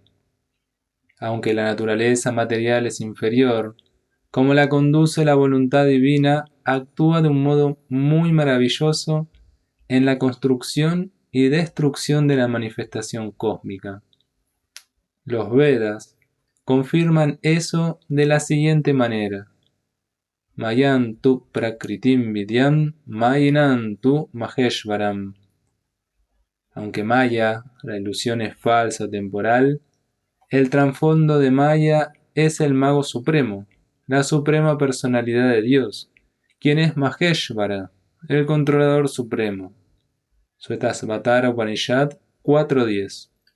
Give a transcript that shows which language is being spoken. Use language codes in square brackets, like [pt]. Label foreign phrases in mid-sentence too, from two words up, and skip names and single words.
[es] Aunque la naturaleza material es inferior, como la conduce la voluntad divina, actúa de un modo muy maravilloso en la construcción y destrucción de la manifestación cósmica. Los Vedas confirman eso de la siguiente manera: [sa] मायां तु प्रकृतिं विद्यान् मायिनं तु महेश्वरम्. [es] Aunque Maya, la ilusión, es falsa o temporal, el trasfondo de Maya es el Mago Supremo, la suprema personalidad de Dios, quien es Maheshvara, el controlador supremo. Svetasvatara Upanishad 4.10.